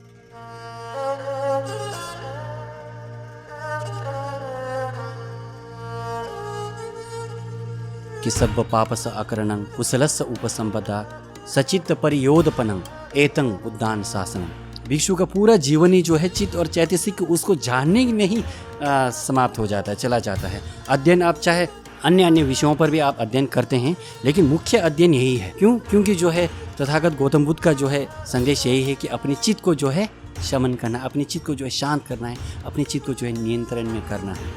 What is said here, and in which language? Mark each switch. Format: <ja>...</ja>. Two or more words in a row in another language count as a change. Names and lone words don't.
<pi>कि सर्व पापस अकरणं कुशलस्य उपसंपदा सचित्त परियोदपनं एतं बुद्धान शासनम।</pi> <hi>भिक्षु का पूरा जीवन ही जो है चित्त और चैतसिक उसको जानने में ही समाप्त हो जाता है, चला जाता है। अध्ययन आप चाहे अन्य विषयों पर भी आप अध्ययन करते हैं, लेकिन मुख्य अध्ययन यही है। क्यों? क्योंकि जो है तथागत गौतम बुद्ध का जो है संदेश यही है कि अपने चित्त को जो है शमन करना, अपने चित्त को जो है शांत करना है, अपने चित्त को जो है नियंत्रण में करना है।</hi>